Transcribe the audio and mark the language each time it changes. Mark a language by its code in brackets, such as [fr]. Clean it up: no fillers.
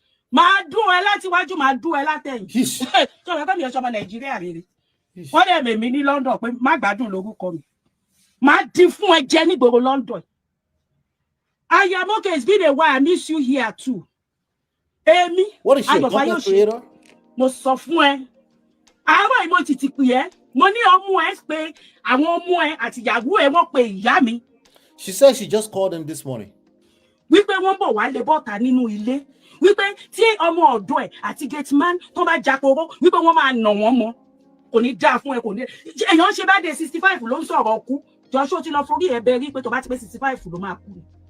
[yo] Màá dún ẹ láti wájú, màá dún ẹ látẹ̀yìn. Ṣé o mọ̀ pé mi ò ṣọmọ Nàìjíríà rere? Wọ́n dẹ̀ mèmí ní London pé má gbádùn lórúkọ mi. Màá dín fún ẹ jẹ nígboro London. [en] I am okay. It's been a while. I miss you here too. Amy. What is she, a content creator? [yo] Mo sọ fún ẹ. Àwọn ìmọ̀ títí pè ẹ́. Mo ní ọmú ẹ pé àwọn ọmú ẹ àti ìyàwó ẹ wọ́n pe ìyá mi. [en] She said she just called him this morning. [yo] Wípé wọ́n bọ̀ wá lè bọ́ta nínú ilé. Wípé tí ọmọ ọ̀dọ́ ẹ̀ àti gate man tó bá jáporó wípé wọ́n máa nà wọ́n mọ́. Kò ní dáa fún ẹ kò ní. Èèyàn ṣe bá dé 65 ló ń sọ̀rọ̀ ọkú. Joshua ti lọ forí ẹ bẹ́rí pé tó bá ti pé 65 ló máa kú.